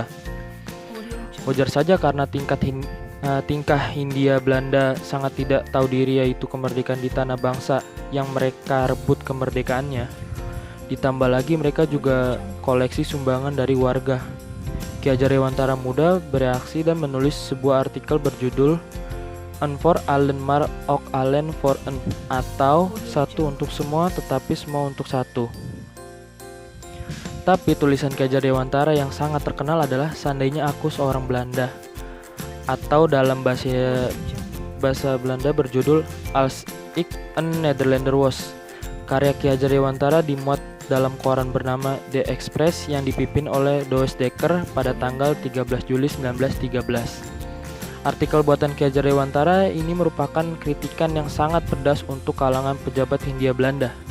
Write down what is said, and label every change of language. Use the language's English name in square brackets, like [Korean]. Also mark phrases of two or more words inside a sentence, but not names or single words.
[Indonesian] Wajar saja karena tingkah Hindia Belanda sangat tidak tahu diri, yaitu kemerdekaan di tanah bangsa yang mereka rebut kemerdekaannya. Ditambah lagi mereka juga koleksi sumbangan dari warga. Ki Hajar Dewantara muda bereaksi dan menulis sebuah artikel berjudul Een voor allen maar ook allen voor een, atau satu untuk semua tetapi semua untuk satu. Tapi tulisan Ki Hajar Dewantara yang sangat terkenal adalah Seandainya Aku Seorang Belanda, atau dalam bahasa Belanda berjudul Als ik een Nederlander was. Karya Ki Hajar Dewantara dimuat dalam koran bernama The Express yang dipimpin oleh Douwe Dekker pada tanggal 13 Juli 1913. Artikel buatan Ki Hajar Dewantara ini merupakan kritikan yang sangat pedas untuk kalangan pejabat Hindia Belanda.